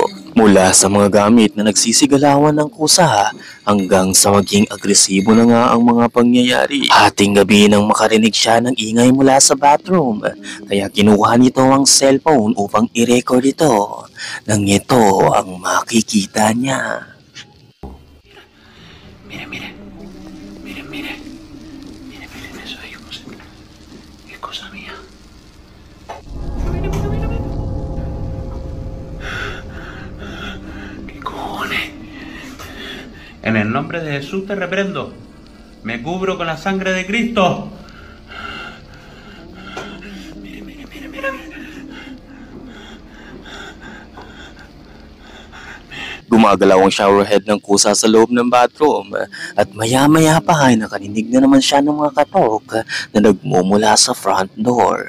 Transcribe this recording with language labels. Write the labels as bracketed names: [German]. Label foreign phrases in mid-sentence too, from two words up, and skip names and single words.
[Filipino] Mula sa mga gamit na nagsisigalawan ng kusa hanggang sa maging agresibo na nga ang mga pangyayari. Hating gabi nang makarinig siya ng ingay mula sa bathroom, kaya kinuha nito ang cellphone upang i-record ito. Nang ito ang makikita niya. [Spanish] Mira eso ahí, José. Es cosa mía. ¿Qué cojones? En el nombre de Jesús te reprendo. Me cubro con la sangre de Cristo. Mira. [Filipino] Gumagalaw ang showerhead ng kusa sa loob ng bathroom at maya-maya pa ay nakarinig na naman siya ng mga katok na nagmumula sa [English] front door.